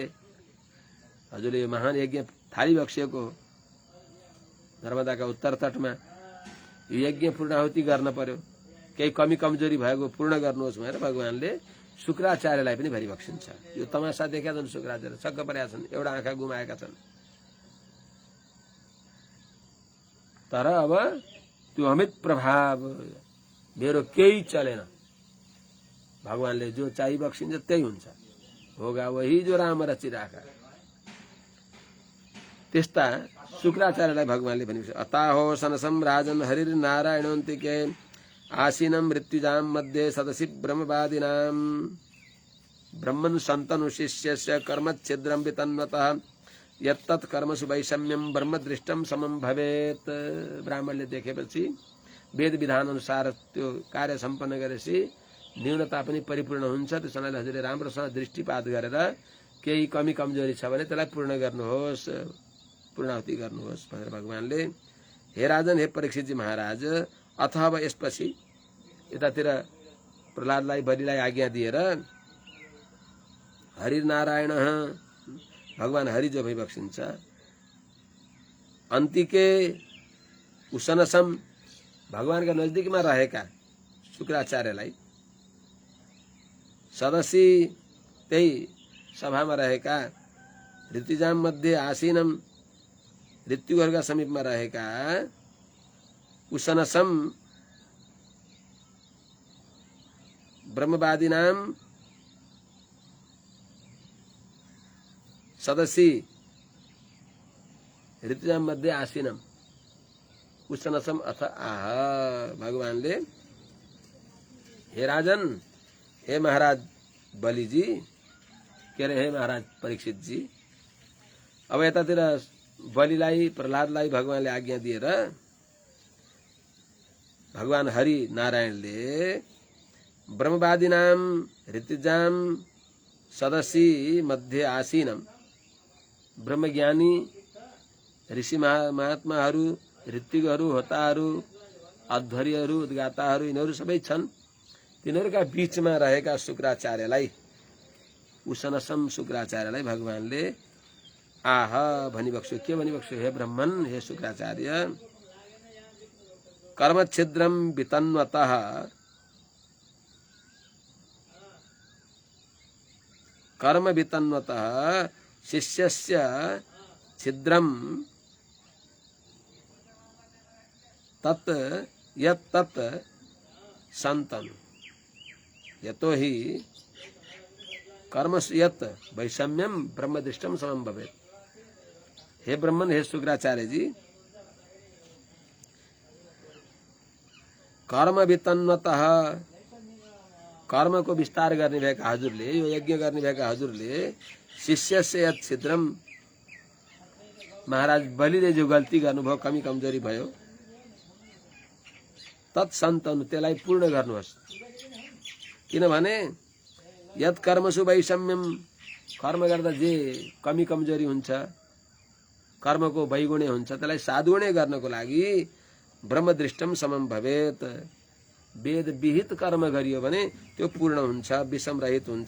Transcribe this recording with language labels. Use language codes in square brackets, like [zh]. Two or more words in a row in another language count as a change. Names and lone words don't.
[ne] हजुरले यो महान यज्ञ थालिबक्सिएको नर्मदाका उत्तर तटमा यो यज्ञ पूर्णाहुति गर्न पर्यो, केही कमी कमजोरी भएको पूर्ण गर्नुहोस् भनेर भगवानले शुक्राचार्यलाई पनि भरिबक्सिन्छ। यो तमासा देखेका छन्, शुक्राचार्य छक्क परेका छन्, एउटा आँखा गुमाएका छन्। तर अब त्यो अमित प्रभाव मेरो केही चलेन, भगवानले जो चाहिबक्सिन्छ त्यही हुन्छ, [hi] होगा वही जो राम रचिराखा। [ne] त्यस्ता शुक्राचार्यलाई भगवानले भनेको [sa] अताहो सनसम राजन हरिर नारायणोन्तिके आसीनम मृत्युजाम मध्ये सदसि ब्रह्मवादिनाम ब्रह्मन् सन्तनु शिष्यस्य कर्मच्छिद्रं वितन्वतः यत्तत् कर्मसु वैषम्यम ब्रह्मदृष्टम समम भवेत्। [ne] ब्राह्मणले देखेपछि वेद विधान अनुसार त्यो कार्य सम्पन्न गरेपछि न्यूनता पनि परिपूर्ण हुन्छ। त्यसैले हजुरले राम्रोसँग दृष्टिपात गरेर केही कमी कमजोरी छ भने त्यसलाई पूर्ण गर्नुहोस्, पूर्णाहुति गर्नुहोस् भनेर भगवानले हे राजन, हे परीक्षितजी महाराज, अथवा यसपछि यतातिर प्रहलादलाई बलिलाई आज्ञा दिएर हरिनारायण भगवान हरि जो भइबक्सिन्छ [sa] अन्तिके उसनसम [ne] भगवानका नजदिकमा रहेका शुक्राचार्यलाई [sa] सदसी [ne] त्यही सभामा रहेका [sa] ऋतुजाम मध्ये आसीनम [ne] ऋत्युहरूका समीपमा रहेका [sa] उसनसम ब्रह्मवादिनाम सदसी ऋतुजाम मध्ये आसीनम उसनसम अथ आह। [ne] भगवानले हे राजन, हे महाराज बलिजी, के अरे हे महाराज परीक्षित जी, अब यतातिर बलिलाई प्रहलादलाई भगवानले आज्ञा दिएर भगवान हरि नारायणले [sa] ब्रह्मवादिनाम ऋतुजाम सदसी मध्ये आसीनम [ne] ब्रह्मज्ञानी ऋषि महात्माहरू, ऋत्विकहरू, होताहरू, अध्वर्यहरू, उद्गाताहरू यिनीहरू सबै छन्। तिनीहरूका बीचमा रहेका शुक्राचार्यलाई उसनसम शुक्राचार्यलाई भगवानले आह भनिबक्स्यो। के भनिबक्स्यो? हे ब्रह्मन, हे शुक्राचार्य, [sa] कर्मच्छिद्रम वितन्वतः कर्म वितन्वतः शिष्यस्य छिद्रम तत् यत् संतनु यतो हि कर्मसु यत् वैषम्यम ब्रह्मदृष्टम समम भवेत्। [ne] हे ब्रह्मन, हे शुक्राचार्य जी, [sa] कर्म वितन्वतः [ne] कर्म को विस्तार गर्ने भएका हजुरले, यो यज्ञ गर्ने भएका हजुरले [sa] शिष्यस्य यत् छिद्रम [ne] महाराज बलिले जो गल्ती गर्नुभयो, कमी कमजोरी भयो, तत्सन्तनु त्यसलाई पूर्ण गर्नुहोस्। किनभने [sa] यत् कर्मसु वैषम्यम [ne] कर्म गर्दा जे कमी कमजोरी हुन्छ, कर्मको वैगुण्य हुन्छ, त्यसलाई साधुगुण्य गर्नको लागि [sa] ब्रह्मदृष्टम समम भवेत्। [ne] वेद विहित कर्म गरियो भने त्यो पूर्ण हुन्छ, विषम रहित हुन्छ।